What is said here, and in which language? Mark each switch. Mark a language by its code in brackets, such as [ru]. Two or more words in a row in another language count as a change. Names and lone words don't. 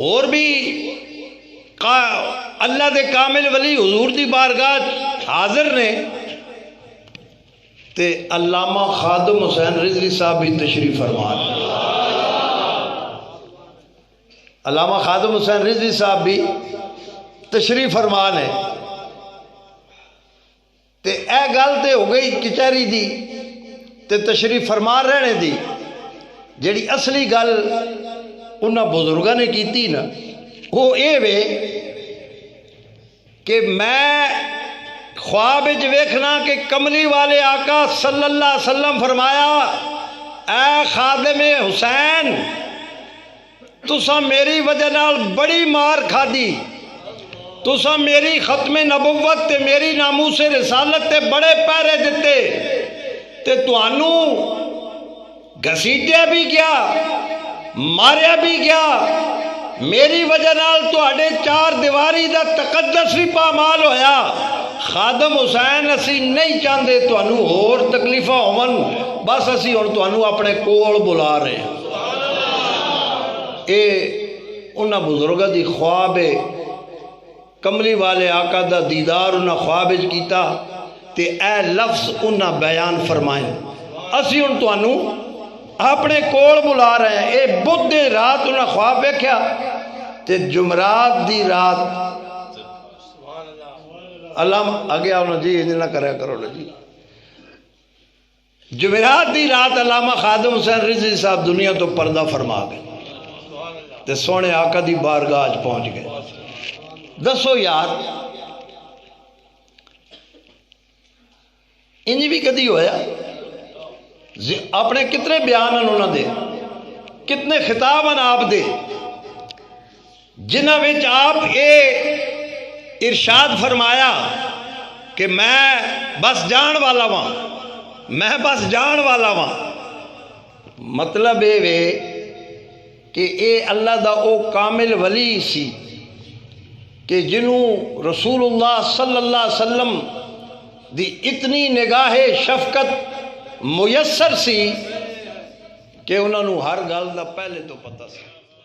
[pa] اور بھی اللہ دے کامل ولی حضور دی بارگاہ حاضر نے. تے علامہ خادم حسین رضوی صاحب بھی تشریف فرما. علامہ خادم حسین رضوی صاحب بھی تشریف فرمان ہے. تے اے گل تے ہو گئی کچہری دی تے تشریف فرمان رہنے دی. جیڑی اصلی گل انہاں بزرگاں نے کیتی نا وہ اے وے کہ میں خواب وچ ویکھنا کہ کملی والے آقا [ar] صلی اللہ علیہ وسلم [pa] فرمایا اے خادم حسین تساں میری وجہ نال بڑی مار کھادی، تساں میری ختم نبوت تے میری ناموس رسالت تے بڑے پہرے دیتے تے توانوں گھسیٹیا بھی گیا ماریا بھی گیا. میری وجہ نال تواڈے چار دیواری دا تقدس بھی پامال ہویا. خادم حسین اسی نہیں چاہتے تانوں اور تکلیفاں ہون، بس اسی ہن تانوں اپنے کول بلا رہے ہیں. اے انہاں بزرگاں دی خواب ہے. کملی والے آقا دا دیدار انہاں خواب وچ کیتا تے اے لفظ انہاں بیان فرمائے. اسی ہن تانوں اپنے کول بلا رہے ہیں. اے بدھ دی رات انہاں خواب ویکھیا تے جمعرات دی رات علامہ [ur] آگے آؤ نا جی یہ نہ کریا کرو نا جی. [pa] جمعرات دی رات علامہ خادم حسین رضوی صاحب دنیا تو پردہ فرما گئے تے سونے آقا دی بارگاہ پہنچ گئے. دسو یار انج بھی کدی ہویا؟ اپنے کتنے بیان ہیں انہوں دے، کتنے خطاب ہیں آپ دے جنہاں وچ آپ اے ارشاد فرمایا کہ میں بس جان والا ہاں، میں بس جان والا ہاں. مطلب اے وے کہ اے اللہ دا او کامل ولی سی کہ جنہوں رسول اللہ [ar] صلی اللہ علیہ وسلم [pa] دی اتنی نگاہ شفقت میسر سی کہ انہوں نے ہر گل دا پہلے تو پتہ سی.